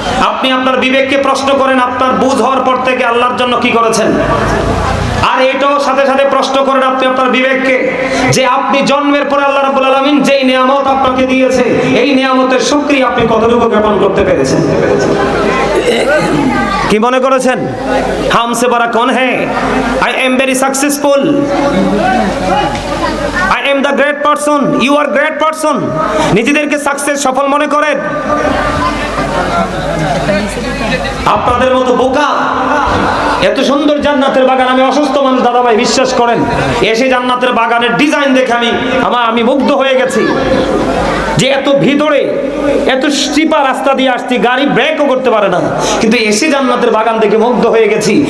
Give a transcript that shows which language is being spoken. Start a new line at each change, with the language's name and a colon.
Bangla: আপনি আপনার বিবেককে প্রশ্ন করেন, আপনার বুঝ হওয়ার পর থেকে আল্লাহর জন্য কি করেছেন। আর এটাও সাথে সাথে প্রশ্ন করেন আপনি আপনার বিবেককে, যে আপনি জন্মের পরে আল্লাহ রাব্বুল আলামিন যেই নিয়ামত আপনাকে দিয়েছে, এই নিয়ামতের শুকরিয়া আপনি কতটুকু জ্ঞাপন করতে পেরেছেন। কি মনে করেছেন
Hindi: হামসে বড় কোন হ্যায়?
English: I am very successful, I am the great person, you are great person।
Bangla: নিজেদেরকে সাকসেস সফল মনে করেন। আপনাদের মতো বোকা এত সুন্দর জান্নাতের বাগান, আমি অসুস্থ মানুষ দাদা ভাই বিশ্বাস করেন, এসে জান্নাতের বাগানের ডিজাইন দেখে আমি মুগ্ধ হয়ে গেছি, যে এত ভিতরে এত চিপা রাস্তা দিয়ে আসছি, গাড়ি ব্রেকও করতে পারে না, কিন্তু এসে জান্নাতের বাগান দেখে মুগ্ধ হয়ে গেছি।